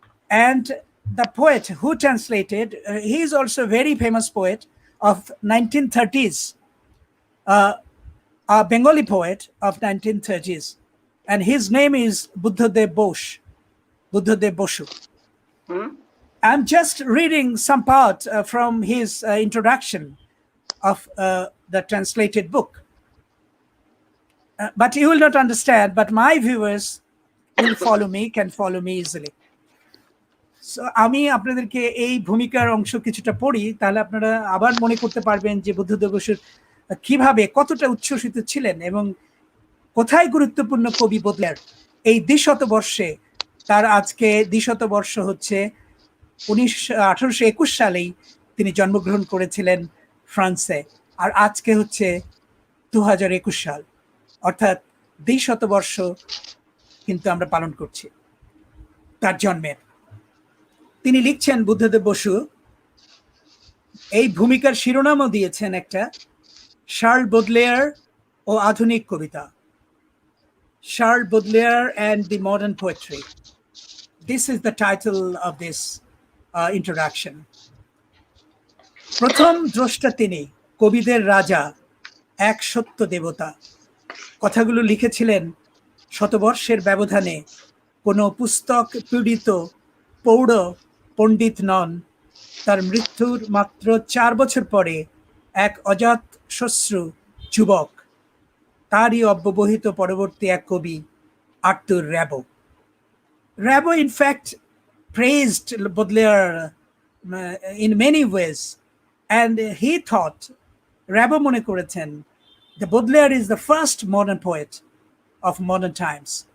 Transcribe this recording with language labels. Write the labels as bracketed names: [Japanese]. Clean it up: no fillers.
[English] And the poet who translated, he is also a very famous poet of 1930s, a Bengali poet of 1930s, and his name is Buddhadev Bosu. I'm just reading some part from his introduction of the translated book. But you will not understand, but my viewers will can follow me easily. [Bangla] So, আমি আপনাদেরকে এই ভূমিকার অংশ কিছুটা পড়ি, তাহলে আপনারা আবার মনে করতে পারবেন যে বুদ্ধদেব বসু কিভাবে কতটা উচ্ছ্বসিত ছিলেন এবং কোথায় গুরুত্বপূর্ণ কবি বোদলেয়ার। এই 200 তার আজকে 200 হচ্ছে 1821 সালেই তিনি জন্মগ্রহণ করেছিলেন ফ্রান্সে, আর আজকে হচ্ছে 2021 সাল, অর্থাৎ 200 কিন্তু আমরা পালন করছি তার জন্মের। তিনি লিখছেন, বুদ্ধদেব বসু এই ভূমিকার শিরোনামও দিয়েছেন একটা, শার্ল বোদলেয়ার ও আধুনিক কবিতা, Charles Baudelaire [English] and the modern poetry. This is the title of this introduction. [Bangla] প্রথম দ্রষ্টা তিনি, কবিদের রাজা, এক সত্য দেবতা। কথাগুলো লিখেছিলেন শতবর্ষের ব্যবধানে, কোনো পুস্তক পীড়িত পৌঢ় পণ্ডিত নন। তার মৃত্যুর মাত্র 4 বছর পরে এক অজাত শ্বশ্রু যুবক, তারই অব্যবহিত পরবর্তী এক কবি, আর্তুর র্যাবো। [English] Räbo, in fact, praised Baudelaire in many ways, and he thought, Räbo [Bangla] mone korechen, [English] the Baudelaire is the first modern poet of modern times.